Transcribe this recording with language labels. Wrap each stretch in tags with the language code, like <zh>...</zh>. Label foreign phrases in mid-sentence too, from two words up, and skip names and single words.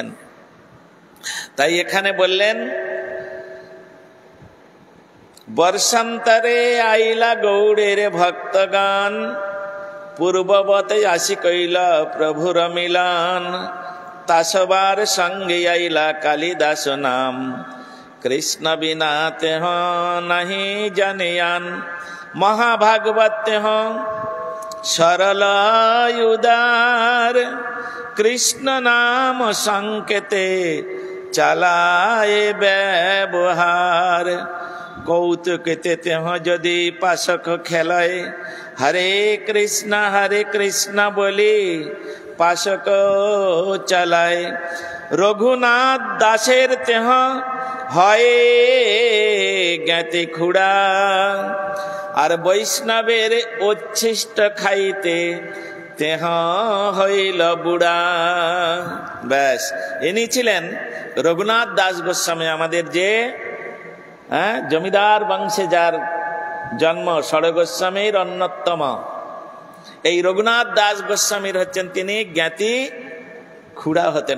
<bn>তাই এখানে বললেন বর্ষান্তরে আইলা গৌড়ের ভক্তগান, পূর্ববতে আসি কইল প্রভুর মিলন, তাসবার সঙ্গে আইলা কালিদাস নাম, কৃষ্ণ বিনা তেহ নাহি জানিয়ান। মহাভাগবত হয় সরল উদার কৃষ্ণ নাম সংকেতে চালায় ব্যবহার কৌতুকতে তেঁহ যদি পাশক খেলায় হরে কৃষ্ণ বলি পাশক চালায় রঘুনাথ দাসের তেঁহ হয় জ্ঞাতি খুড়া আর বৈষ্ণবের উচ্ছিষ্ট খাইতে তেঁহ হইল বুড়া। ব্যাস ইনি ছিলেন রঘুনাথ দাস গোস্বামী, আমাদের যে জমিদার বংশে যার জন্ম, ষড় গোস্বামীর অন্যতম। এই রঘুনাথ দাস গোস্বামীর হচ্ছেন তিনি জ্ঞাতি খুড়া হতেন।</bn>